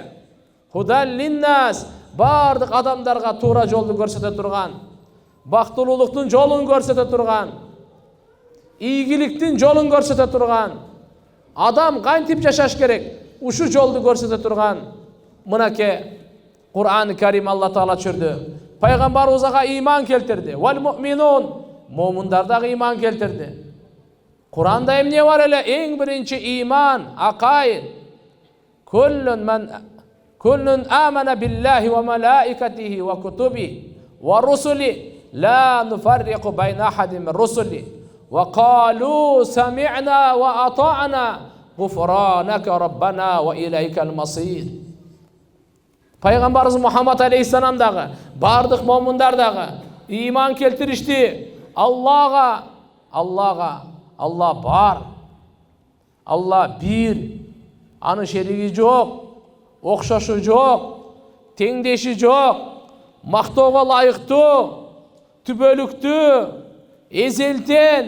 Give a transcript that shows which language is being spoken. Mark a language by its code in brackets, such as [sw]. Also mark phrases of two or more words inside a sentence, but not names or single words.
[ar] هدى للناس, [ky] бардык адамдарга туура жолду көрсөтө турган, бактылуулуктун жолун көрсөтө турган, ийгиликтин жолун көрсөтө турган, адам кантип жашаш керек, ушу жолду көрсөтө турган мынакей Кур'ан-ы Карим Алла Таала түшүрдү. Пайгамбарыбызга иман келтирди. [ar] والمؤمنون, [ky] момундар дагы иман келтирди. Кур'анда эмне бар эле? Эң биринчи иман, акайд. [ar] كل آمن بالله وملائكته وكتبه ورسله لا نفرق بين أحد من رسله وقالوا سمعنا وأطعنا غفرانك ربنا وإليك المصير. [ky] Пайгамбарыбыз Мухаммад алейхиссалам дагы, бардык момундар дагы иман келтиришти. Аллах бар. Аллах бир. Анын шериги жок. Окшошу жок, теңдеши жок, мактоого ылайыктуу, түбөлүктүү, эзелтен,